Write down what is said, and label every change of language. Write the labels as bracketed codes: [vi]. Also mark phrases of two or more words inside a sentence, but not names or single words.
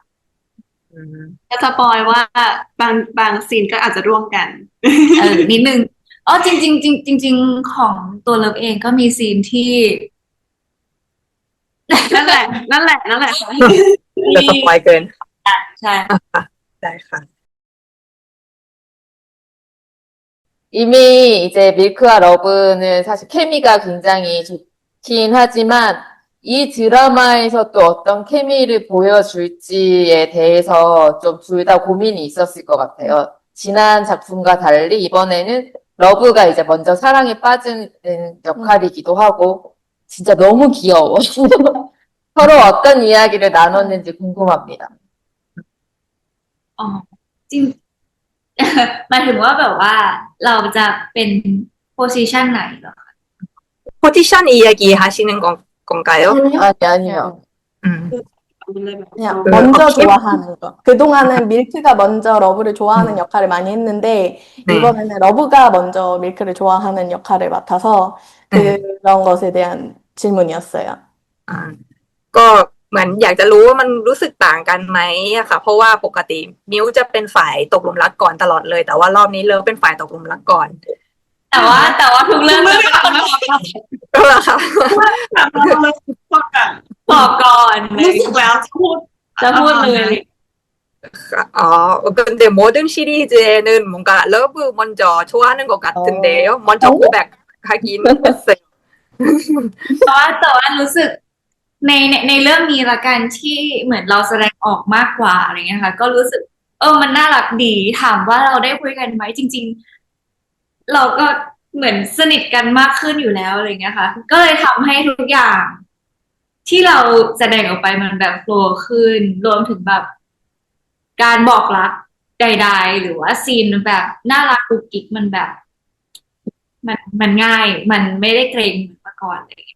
[th] จะสปอยว่าบางซีนก็อาจจะร่วมกัน นิดนึงจริงๆจริงๆของตัวเลิฟเองก็มีซีนที่ นั่นแหละค่ะ จะสปอยเกิน ใช่ ได้ค่ะ [ko] 이미 이제 밀크와 러브는 사실 케미가 굉장히 좋긴 하지만 이 드라마에서 또 어떤 케미를 보여줄지에 대해서 좀 둘 다 고민이 있었을 것 같아요. 지난 작품과 달리 이번에는 러브가 이제 먼저 사랑에 빠지는 역할이기도 하고 진짜 너무 귀여워. 서로 어떤 이야기를 나눴는지 궁금합니다. [th] อ๋อจริง หมายถึงว่าแบบว่าเราจะเป็นโพสิชันไหนเหรอ [ko] 포지션 이야기 하시는 건가요? 아니, 아니요. 그냥 그 먼저 어깨- 좋아하는 거. 그동안은 밀크가 먼저 러브를 좋아하는 역할을 많이 했는데 네. 이번에는 러브가 먼저 밀크를 좋아하는 역할을 맡아서 네. 그런 것에 대한 질문이었어요. [th] อ่าก็เหมือนอยากจะรู้ว่ามันรู้สึกต่างกันไหมอะค่ะ เพราะว่าปกติมิวจะเป็นฝ่ายตกหลุมรักก่อนตลอดเลย แต่ว่ารอบนี้เลิฟเป็นฝ่ายตกหลุมรักก่อน แต่ว่าทุกเรื่องจะเป็นคน ก็เหรอคะ บอกก่อน รู้สึกแล้วจะพูด จะพูดเลย [ko] 근데 모든 시리즈에는 뭔가 러브 먼저 좋아하는 것 같은데요. 먼저 고백하긴 했어요. [th] แต่ว่ารู้สึกในเรื่องนี้ละกันที่เหมือนเราแสดงออกมากกว่าอะไรเงี้ยค่ะ ก็รู้สึกมัน น่ารักดีถามว่าเราได้คุยกันไหมจริง ๆ เราก็เหมือนสนิทกันมากขึ้นอยู่แล้วอะไรเงี้ยค่ะ ก็เลยทำให้ทุกอย่าง ที่เราแสดงออกไปมันแบบโฟลว์ขึ้นรวมถึงแบบการบอกรักใดๆหรือว่าซีนแบบน่ารักกุ๊กกิ๊กมันแบบ มันง่าย มันไม่ได้เกรงเหมือนเมื่อก่อนเลย